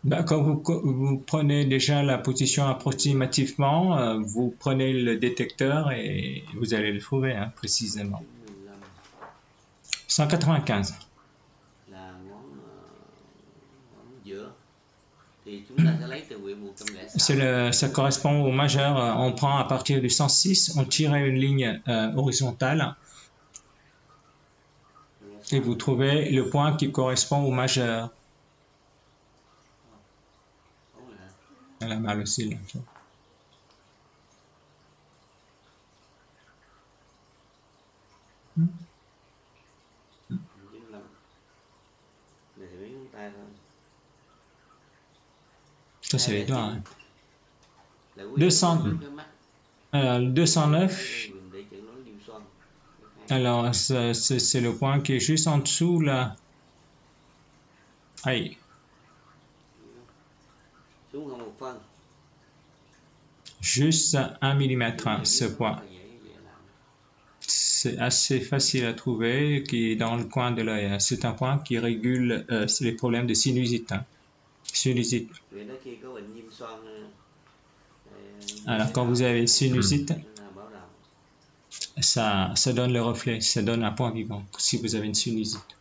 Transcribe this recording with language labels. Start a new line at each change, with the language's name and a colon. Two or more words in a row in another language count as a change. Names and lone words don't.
French: Bah, quand vous prenez déjà la position approximativement, vous prenez le détecteur et vous allez le trouver hein, précisément. 95 195.
Vietnamese: là ngón giữa. Thì chúng ta sẽ lấy từ quyển 106.
French: Ça correspond au majeur. On prend à partir du 106, on tire une ligne horizontale et vous trouvez le point qui correspond au majeur. Elle a mal aussi là. 95.
Vietnamese: Này thì mấy ngón tay thôi.
French: Ça c'est les doigts. Hein. Là 200.
Vietnamese: cái mắt. 209. Để chẩn đoán viêm xoang.
French: Alors c'est le point qui est juste en dessous là. Aïe.
Vietnamese: Xuống hơn 1 phân.
French: Juste 1 mm ce point. C'est assez facile à trouver, qui est dans le coin de l'œil. C'est un point qui régule les problèmes de sinusite. Hein. Sinusite. Alors quand vous avez sinusite, ça donne le reflet, ça donne un point vivant si vous avez une sinusite.